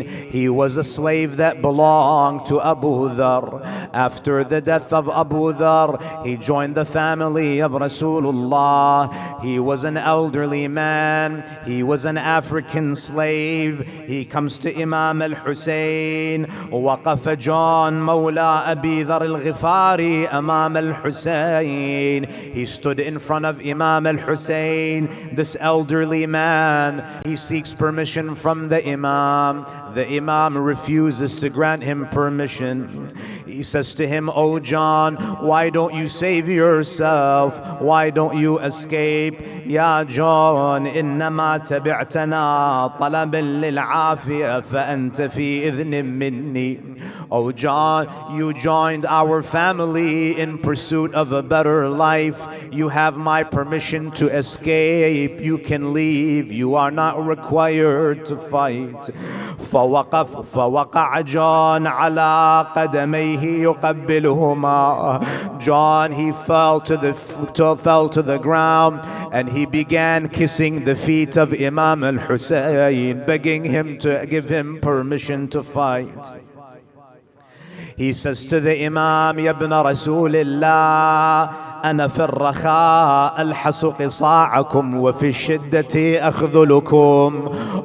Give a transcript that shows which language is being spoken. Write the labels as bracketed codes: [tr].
[en] He was a slave that belonged to Abu Dhar. After the death of Abu Dhar, he joined the family of Rasulullah. He was an elderly man. He was an African slave. He comes to Imam al-Hussein. [ar] وقف John مولى أبي ذر الغفاري أمام الحسين. [en] He stood in front of Imam al-Hussein. This elderly man, he seeks permission from the Imam. The Imam refuses to grant him permission. He says to him, "Oh John, why don't you save yourself? Why don't you escape? [ar] Ya John, إنما تبعتنا طلبا للعافية فأنت في إذن مني." [en] Oh John, you joined our family in pursuit of a better life. You have my permission to escape. You can leave. You are not required to fight. [ar] فوقع John على قدميه يقبلهما. [en] John, he fell to the ground and he began kissing the feet of Imam al-Hussein, begging him to give him permission to fight. He says to the Imam, [ar] "Ya ibn Rasulillah, أنا في الرخاء ألحس قصاعكم وفي الشدة أخذلكم."